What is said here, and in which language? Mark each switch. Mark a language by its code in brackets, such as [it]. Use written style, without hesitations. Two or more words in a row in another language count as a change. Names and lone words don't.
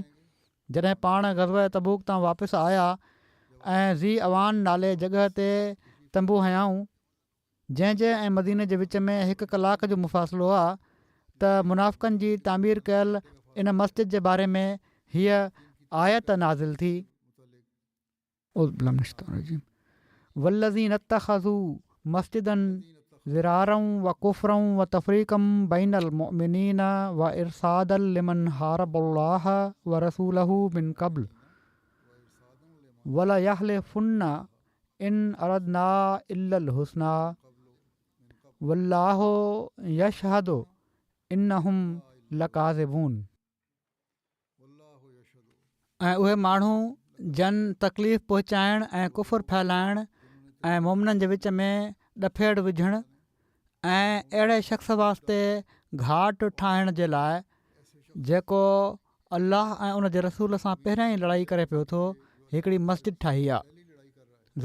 [sd] जॾहिं पाण ग़ज़वा तबूक तां वापसि आया ऐं ज़ी अवान नाले जॻह ते तंबू हयाऊं, जंहिंजे ऐं मदीने जे विच में 1 कलाक जो मुफ़ासिलो आहे, त मुनाफ़िक़नि जी तामीर कयल इन मस्जिद जे बारे में हीअ आयत नाज़िल थी, [ar] والذين اتخذوا مسجدا ضرارا وكفرا وتفريقا بين المؤمنين وإرصادا لمن حارب الله ورسوله من قبل وليحلفن إن أردنا إلا الحسنى والله يشهد إنهم لكاذبون. [sd] ऐं उहे माण्हू जन तकलीफ़ पहुचाइण ऐं कुफ़ुर फैलाइण ऐं मोमिननि जे विच में ॾफेड़ विझणु ऐं अहिड़े शख़्स वास्ते घाट ठाहिण जे लाइ जेको अल्लाह ऐं उन जे रसूल सां पहिरियां ई लड़ाई करे पियो थो, हिकिड़ी मस्जिद ठाही आहे।